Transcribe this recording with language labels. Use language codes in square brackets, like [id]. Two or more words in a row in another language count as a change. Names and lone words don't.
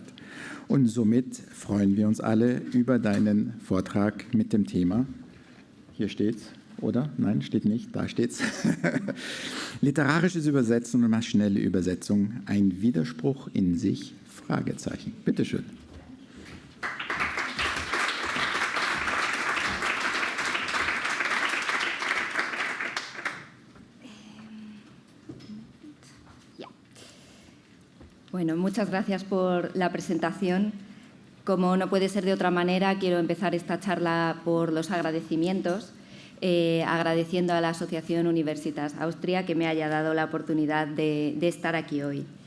[de] Und somit freuen wir uns alle über deinen Vortrag mit dem Thema, hier steht's, oder? Nein, steht nicht, da steht's. Literarisches Übersetzen und maschinelle Übersetzung, ein Widerspruch in sich? Fragezeichen. Bitte schön. [es] Bueno, muchas gracias por la presentación. Como no puede ser de otra manera, quiero empezar esta charla por los agradecimientos, agradeciendo a la Asociación Universitas Austria que me haya dado la oportunidad de estar aquí hoy.